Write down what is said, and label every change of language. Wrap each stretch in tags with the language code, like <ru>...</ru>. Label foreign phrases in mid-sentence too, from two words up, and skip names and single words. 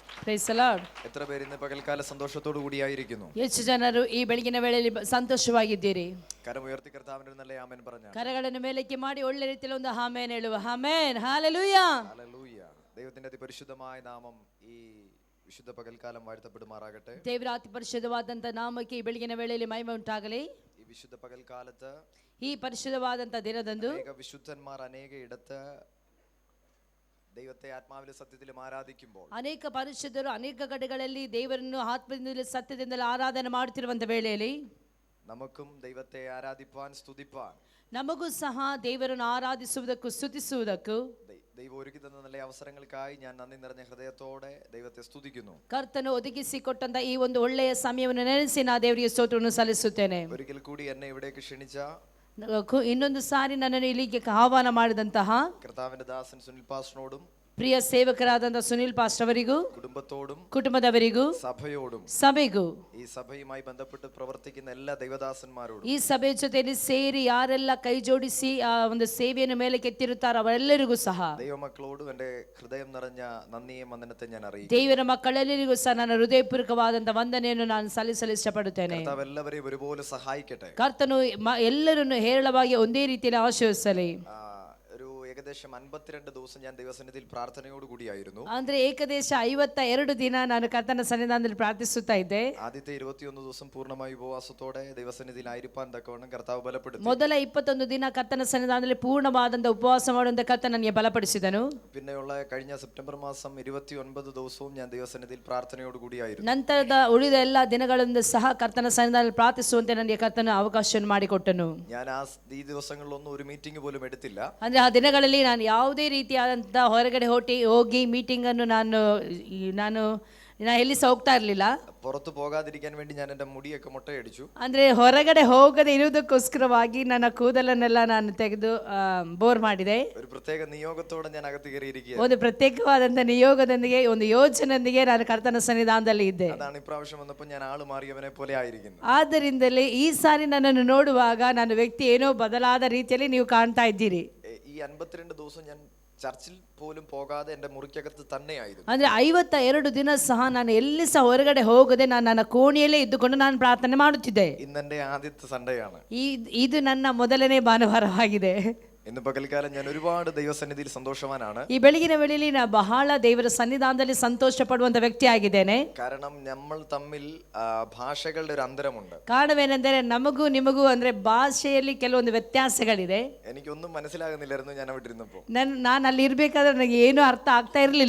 <en>Praise the Lord.</en> <ml>എത്ര പേര് ഇന്ന് പകൽക്കാല സന്തോഷത്തോടു കൂടിയായിരിക്കുന്നു?</ml> <kn>ಎಷ್ಟು ಜನರು ಈ ಬೆಳಗಿನ ವೇಳೆಯಲ್ಲಿ ಸಂತೋಷವಾಗಿದ್ದೀರಿ?</kn> <ml>കരമുയർത്തി കർത്താവിന്റെ നല്ല ആമേൻ പറഞ്ഞാൽ</ml> <kn>കരಗಳನ್ನು ಮೇಲಕ್ಕೆ ಮಾಡಿ ಒಳ್ಳೆ ರೀತಿಯಲ್ಲಿ ಒಂದು ಆಮೆನ್ ಹೇಳುವ. ಆಮೆನ್,</kn> <ml>ഹല്ലേലൂയ. ഹല്ലേലൂയ. ദൈവത്തിന്റെ അതിപരിശുദ്ധമായ നാമം ഈ വിശുദ്ധ പകൽക്കാലം വാഴ്ത്തപ്പെടുമാറാകട്ടെ.</ml> <kn>ದೇವರ ಅತಿ ಪರಿಶುದ್ಧವಾದಂತ ನಾಮಕ್ಕೆ ಈ ಬೆಳಗಿನ ವೇಳೆಯಲ್ಲಿ ಮಹಿಮೆ ಉಂಟಾಗಲಿ.</kn> <ml>ഈ വിശുദ്ധ പകൽക്കാലത്ത്</ml> <kn>ಈ ಪರಿಶುದ್ಧವಾದಂತ ದಿನದಂದು</kn> <ml>അനേക വിശുദ്ധന്മാർ അനേക ഇടത്ത് ദൈവത്തെ ആത്മാവിലും സത്യത്തിലും ആരാധിക്കുമ്പോൾ</ml> <kn>ಅನೇಕ ಪರಿಶುದ್ಧರು ಅನೇಕ ಕಡೆಗಳಲ್ಲಿ ದೇವರನ್ನು ಆತ್ಮದಿಂದಲೂ ಸತ್ಯದಿಂದಲೂ ಆರಾಧನೆ ಮಾಡುತ್ತಿರುವಂತ ವೇಳೆಯಲ್ಲಿ</kn> <ml>നമുക്കും ദൈവത്തെ ആരാധിപ്പാൻ സ്തുതിപ്പാൻ</ml> <kn>ನಮಗೂ ಸಹ ದೇವರನ್ನು ಆರಾಧಿಸುವುದಕ್ಕೂ ಸ್ತುತಿಸುವುದಕ್ಕೂ</kn> <ml>ദൈവം ഒരുക്കി തന്ന നല്ല അവസരങ്ങൾക്കായി ഞാൻ നന്ദി നിറഞ്ഞ ഹൃദയത്തോടെ ദൈവത്തെ സ്തുതിക്കുന്നു.</ml> <kn>ಕರ್ತನು ಒದಗಿಸಿಕೊಟ್ಟಂತ ಈ ಒಂದು ಒಳ್ಳೆಯ ಸಮಯವನ್ನು ನೆನೆಸಿ ನಾ ದೇವರಿಗೆ ಸ್ತೋತ್ರವನ್ನು ಸಲ್ಲಿಸುತ್ತೇನೆ.</kn> <ml>ഒരിക്കൽ കൂടി എന്നെ ഇവിടേക്ക് ക്ഷണിച്ച</ml> <kn>ಇನ್ನೊಂದು ಸಾರಿ ನನ್ನನ್ನು ಇಲ್ಲಿಗೆ ಆಹ್ವಾನ ಮಾಡಿದಂತಹ</kn> <ml>കർത്താവിന്റെ ദാസൻ സുനിൽ പാസ്റ്ററിനോടും</ml> <kn>ಪ್ರಿಯ ಸೇವಕರಾದಂತ ಸುನಿಲ್ ಪಾಸ್ಟರ್ ಅವರಿಗೂ</kn> <ml>കുടുംബത്തോടും</ml> <kn>ಕುಟುಂಬದವರಿಗೂ</kn> <ml>സഭയോടും</ml> <kn>ಸಭೆಗೂ</kn> <ml>ഈ സഭയുമായി ബന്ധപ്പെട്ട് പ്രവർത്തിക്കുന്ന എല്ലാ ദൈവദാസന്മാരോടും</ml> <kn>ಈ ಸಭೆ ಜೊತೆಯಲ್ಲಿ ಸೇರಿ ಯಾರೆಲ್ಲ ಕೈ ಜೋಡಿಸಿ ಆ ಒಂದು ಸೇವೆಯನ್ನು ಮೇಲೆ ಕೆತ್ತಿರುತ್ತಾರೋ ಅವರೆಲ್ಲರಿಗೂ ಸಹ</kn> <ml>ദൈവമക്കളോടും എൻ്റെ ഹൃദയം നിറഞ്ഞ നന്ദിയും വന്ദനത്തെ ഞാൻ അറിയിക്കുന്നു.</ml> <kn>ದೇವರ ಮಕ್ಕಳೆಲ್ಲರಿಗೂ ಸಹ ನನ್ನ ಹೃದಯಪೂರ್ವಕವಾದಂತ ವಂದನೆಯನ್ನು ನಾನು ಸಲ್ಲಿಸಲು ಇಷ್ಟಪಡುತ್ತೇನೆ.</kn> <ml>കർത്താവ് എല്ലാവരെയും ഒരുപോലെ സഹായിക്കട്ടെ.</ml> <kn>ಕರ್ತನು ಎಲ್ಲರನ್ನು ಹೇರಳವಾಗಿ ಒಂದೇ ರೀತಿಯಲ್ಲಿ ಆಶೀರ್ವದಿಸಲಿ.</kn> <ml>ഒരു ഏകദേശം 52 ദിവസം ഞാൻ ദൈവസന്നിധിയിൽ പ്രാർത്ഥനയോട് കൂടിയായിരുന്നു.</ml> <kn>ಅಂದ್ರೆ ಏಕದೇಶ 52 ದಿನ ನಾನು ಕರ್ತನ ಸನ್ನಿಧಾನದಲ್ಲಿ ಪ್ರಾರ್ಥಿಸುತ್ತಾ ಇದ್ದೆ.</kn> <ml>ആദ്യത്തെ 21 ദിവസം പൂർണ്ണമായി ഉപവാസത്തോടെ ദൈവസന്നിധിയിൽ ആയിരിക്കാൻ തക്കവണ്ണം കർത്താവ് ബലപ്പെടുത്തി.</ml> <kn>ಮೊದಲ 21 ದಿನ ಕರ್ತನ ಸನ್ನಿಧಾನದಲ್ಲಿ ಪೂರ್ಣವಾದಂತ ಉಪವಾಸ ಮಾಡುವಂತ ಕರ್ತನ ನನಗೆ ಬಲಪಡಿಸಿದನು.</kn> <ml>പിന്നെയുള്ള കഴിഞ്ഞ സെപ്റ്റംബർ മാസം 29 ദിവസവും ഞാൻ ദൈവസന്നിധിയിൽ പ്രാർത്ഥനയോട് കൂടിയായിരുന്നു.</ml> <kn>ನಂತರದ ಉಳಿದ ಎಲ್ಲ ದಿನಗಳಿಂದ ಸಹ ಕರ್ತನ ಸನ್ನಿಧಾನದಲ್ಲಿ ಪ್ರಾರ್ಥಿಸುವಂತೆ ನನಗೆ ಕರ್ತನ ಅವಕಾಶವನ್ನು ಮಾಡಿಕೊಟ್ಟನು.</kn> <ml>ഞാൻ ಈ ദിവസങ്ങളിലൊന്നും ഒരു മീറ്റിംഗ് പോലും എടുത്തില്ല.</ml> <kn>ಅಂದ್ರೆ ಆ ದಿನಗಳಲ್ಲಿ ನಾನು ಯಾವುದೇ ರೀತಿಯಾದಂತ ಹೊರಗಡೆ ಹೋಗಿ ಮೀಟಿಂಗ್ ಅನ್ನು ನಾನು ಎಲ್ಲಿ ಸಹ ಹೋಗ್ತಾ ಇರಲಿಲ್ಲ.</kn> <ml>പുറത്തു പോകാതിരിക്കാൻ വേണ്ടി ഞാൻ എൻ്റെ മുടിയൊക്കെ ಮೊಟ್ಟೆಯಡಿച്ചു.</ml> <kn>ಅಂದ್ರೆ ಹೊರಗಡೆ ಹೋಗದೆ ಇರುವುದಕ್ಕೋಸ್ಕರವಾಗಿ ನನ್ನ ಕೂದಲನ್ನೆಲ್ಲ ನಾನು ತೆಗೆದು ಬೋರ್ ಮಾಡಿದೆ.</kn> <ml>ഒരു പ്രത്യേക നിയോഗത്തോടെ ഞാൻ അകത്ത് കയറിയിരിക്കുക.</ml> <kn>ಒಂದು ಪ್ರತ್ಯೇಕವಾದಂತ ನಿಯೋಗದೊಂದಿಗೆ ಒಂದು ಯೋಜನೆಯೊಂದಿಗೆ ನಾನು ಕರ್ತನ ಸನ್ನಿಧಾನದಲ್ಲಿ ಇದ್ದೆ.</kn> <ml>അതാണ് ഇപ്രാവശ്യം വന്നപ്പോൾ ഞാൻ ആള് മാറിയവനെ പോലെ ആയിരിക്കുന്നു.</ml> <kn>ಆದ್ದರಿಂದಲೇ ಈ ಸಾರಿ ನನ್ನನ್ನು ನೋಡುವಾಗ ನನ್ನ ವ್ಯಕ್ತಿ ಏನೋ ಬದಲಾದ ರೀತಿಯಲ್ಲಿ ನೀವು ಕಾಣ್ತಾ ಇದ್ದೀರಿ.</kn> <ml>ഈ 52 ദിവസം ഞാൻ ചർച്ചിൽ പോലും പോകാതെ എൻ്റെ മുറിക്കകത്ത് തന്നെയായിരുന്നു.</ml> <kn>ಅಂದ್ರೆ 52 ದಿನ ಸಹ ನಾನು ಎಲ್ಲಿ ಸಹ ಹೊರಗಡೆ ಹೋಗದೆ ನಾನು ನನ್ನ ಕೋಣೆಯಲ್ಲೇ ಇದ್ದುಕೊಂಡು ನಾನು ಪ್ರಾರ್ಥನೆ ಮಾಡುತ್ತಿದ್ದೆ.</kn> <ml>ഇന്നെന്റെ ആദ്യത്തെ സൺഡേ ആണ്.</ml> <kn>ಇದು ನನ್ನ ಮೊದಲನೇ ಭಾನುವಾರವಾಗಿದೆ.</kn> <ml>ഇന്ന് പകൽക്കാലം ഞാൻ ഒരുപാട് ദൈവസന്നിധിയിൽ സന്തോഷവാനാണ്.</ml> <kn>ಈ ಬೆಳಗಿನ ವೇಳೆಯಲ್ಲಿ ನಾನು ಬಹಳ ದೇವರ ಸನ್ನಿಧಾನದಲ್ಲಿ ಸಂತೋಷ ಪಡುವಂತ ವ್ಯಕ್ತಿ ಆಗಿದ್ದೇನೆ.</kn> <ml>കാരണം നമ്മൾ തമ്മിൽ ഭാഷകളുടെ ഒരു അന്തരമുണ്ട്.</ml> <kn>ಕಾರಣವೇನೆಂದರೆ ನಮಗೂ ನಿಮಗೂ ಅಂದ್ರೆ ಭಾಷೆಯಲ್ಲಿ ಕೆಲವೊಂದು ವ್ಯತ್ಯಾಸಗಳಿದೆ.</kn> <ml>എനിക്കൊന്നും മനസ്സിലാകുന്നില്ലായിരുന്നു ഞാൻ അവിടെ ഇരുന്നപ്പോൾ.</ml> <kn>ನಾನು ಅಲ್ಲಿ ಇರ್ಬೇಕಾದ್ರೆ ನನಗೆ ಏನೂ ಅರ್ಥ ಆಗ್ತಾ ಇರಲಿಲ್ಲ.</kn>